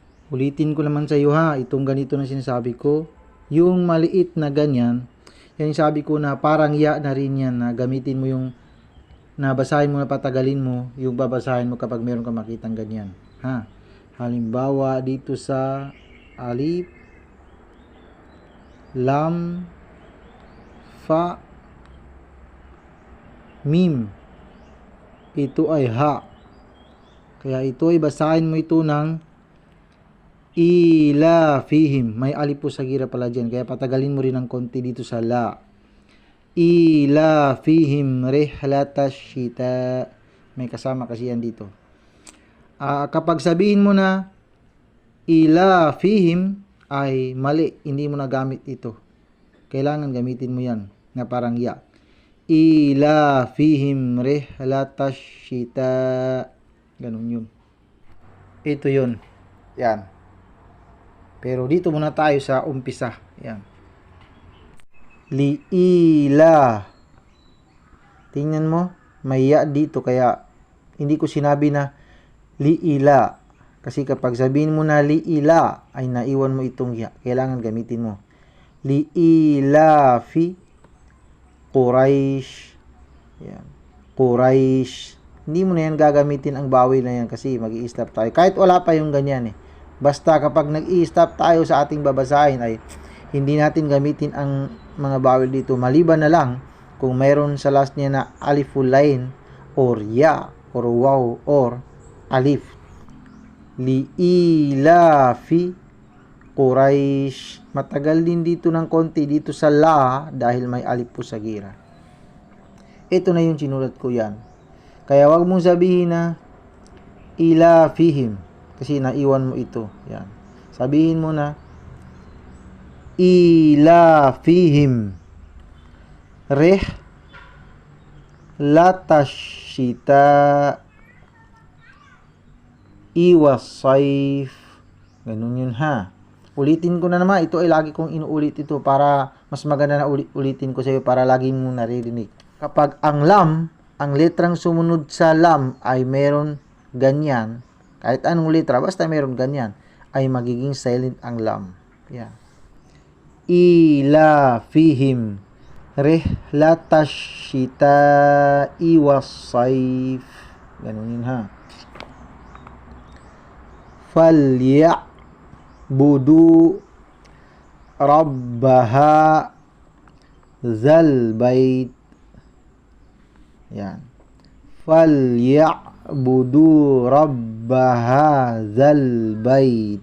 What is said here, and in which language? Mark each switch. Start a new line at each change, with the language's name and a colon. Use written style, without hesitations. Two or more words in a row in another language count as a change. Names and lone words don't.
Filipino: Ulitin ko naman sa iyo ha, itong ganito na sinasabi ko. Yung maliit na ganyan, yan yung sabi ko na parang ya na rin yan, na gamitin mo yung, nabasahin mo na patagalin mo, yung babasahin mo kapag meron ka makitang ganyan. Ha? Halimbawa, dito sa alif, lam, fa, mim. Ito ay ha. Kaya ito ay basahin mo ito ng ila fihim. May alif po sa gira pala dyan. Kaya patagalin mo rin ng konti dito sa la.
Arabic: إيلافهم رحلة الشتاء.
Filipino: May kasama kasi yan dito. Kapag sabihin mo na
Arabic: إيلافهم
Filipino: ay mali. Hindi mo na gamit ito. Kailangan gamitin mo yan na parang ya.
Arabic: إيلافهم رحلة الشتاء.
Filipino: Ganun yun. Ito yun. Yan. Pero dito muna tayo sa umpisa. Yan. Liila. Tingnan mo. May ya dito. Kaya hindi ko sinabi na liila. Kasi kapag sabihin mo na liila, ay naiwan mo itong ya. Kailangan gamitin mo.
Arabic: لإيلاف قريش.
Filipino: Yan. Quraish. Hindi mo na yan gagamitin ang bawil na yan kasi mag-i-stop tayo. Kahit wala pa yung ganyan eh. Basta kapag nag-i-stop tayo sa ating babasahin ay hindi natin gamitin ang mga bawil dito. Maliban na lang kung mayroon sa last niya na aliful line or ya or waw or alif.
Arabic: لإيلاف قريش.
Filipino: Matagal din dito ng konti dito sa la dahil may alif po sa gira. Ito na yung sinulat ko yan. Kaya wag mong sabihin na
Arabic: إيلافهم.
Filipino: Kasi naiwan mo ito. Yan. Sabihin mo na
Arabic: إيلافهم رحلة الشتاء والصيف.
Filipino: Ganun yun ha. Ulitin ko na naman. Ito ay lagi kong inuulit ito para mas maganda na ulitin ko sa iyo para lagi mong naririnig. Kapag ang lam, ang letrang sumunod sa lam ay meron ganyan, kahit anong letra, basta meron ganyan, ay magiging silent ang lam. Yan.
Arabic: إيلافهم رحلة الشتاء والصيف.
Filipino: Ganun yun ha.
Arabic: فليعبدوا رب هذا البيت.
Filipino: Yan.
Arabic: فليعبدوا رب هذا البيت.